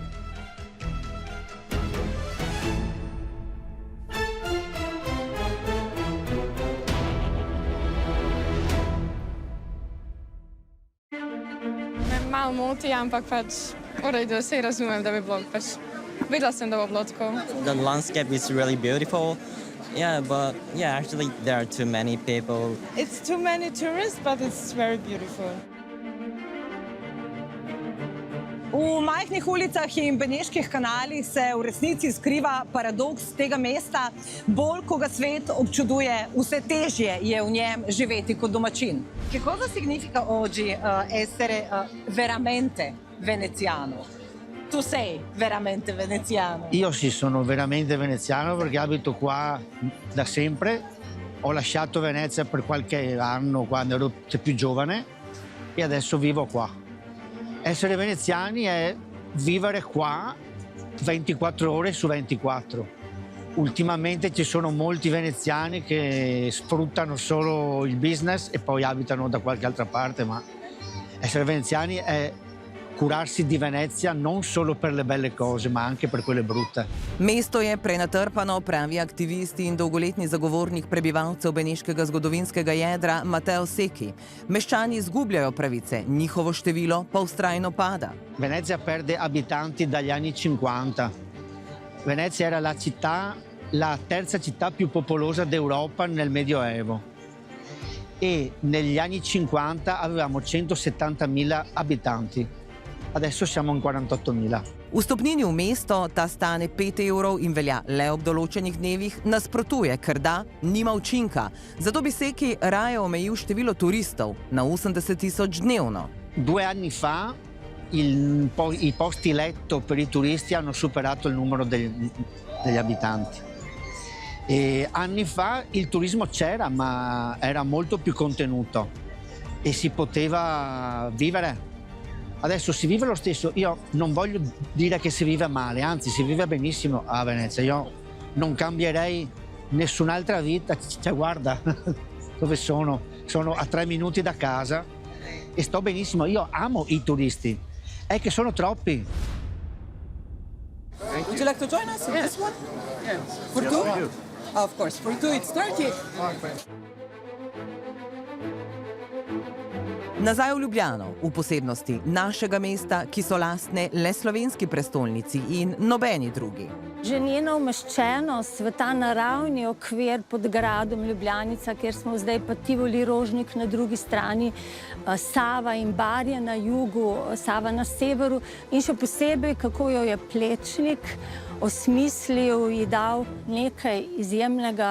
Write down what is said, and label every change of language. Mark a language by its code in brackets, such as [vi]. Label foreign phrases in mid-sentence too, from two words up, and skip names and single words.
[sl] Me malo moti, ampak pač v redu, saj razumem, da bi bilo pač. Videla sem, da bo bilo tako. [en] The landscape is really beautiful. Yeah, but yeah, actually there are too many people. It's too many tourists, but it's very beautiful. [sl] V majhnih ulicah in beneških kanalih se v resnici skriva paradoks tega mesta. Bolj, ko ga svet občuduje, vse težje je v njem živeti kot domačin. [it] Che cosa significa oggi essere veramente veneziano? Tu sei veramente veneziano? Io sì, sono veramente veneziano perché abito qua da sempre. Ho lasciato Venezia per qualche anno quando ero più giovane e adesso vivo qua. Essere veneziani è vivere qua 24 ore su 24. Ultimamente ci sono molti veneziani che sfruttano solo il business e poi abitano da qualche altra parte, ma essere veneziani è curarsi di Venezia non solo per le belle cose, ma anche per quelle brutte. [sl] Mesto je prenatrpano, pravi aktivist in dolgoletni zagovornik prebivalcev beneškega zgodovinskega jedra Matteo Secchi. Meščani izgubljajo pravice, njihovo število pa vztrajno pada. [it] Venezia perde abitanti dagli anni 50. Venezia era la terza città più popolosa d'Europa nel Medioevo e negli anni 50 avevamo 170.000 abitanti. adesso siamo in 48.000. [sl] Vstopnini v mesto ta stane 5 evrov in velja le ob določenih dnevih, nasprotuje, ker da nima učinka. Zato bi Seki raje omejil število turistov na 80.000 dnevno. [it] 2 anni fa i posti letto per i turisti hanno superato il numero degli abitanti. E anni fa il turismo c'era, ma era molto più contenuto e si poteva vivere. Adesso si vive lo stesso. Io non voglio dire che si vive male, anzi si vive benissimo a Venezia. Io non cambierei nessun'altra vita. Cioè, guarda dove sono. Sono a 3 minuti da casa e sto benissimo. Io amo i turisti. È che sono troppi. [en] Would you like to join us in this one? Yes. For two? Of course, for two it's 30. [sl] Nazaj v Ljubljano, v posebnosti našega mesta, ki so lastne le slovenski prestolnici in nobeni drugi. Že njena umeščenost v ta naravni okvir pod gradom Ljubljanica, kjer smo zdaj pa Tivoli Rožnik na drugi strani, Sava in Barje na jugu, Sava na severu in še posebej, kako jo je Plečnik osmislil, ji dal nekaj izjemnega.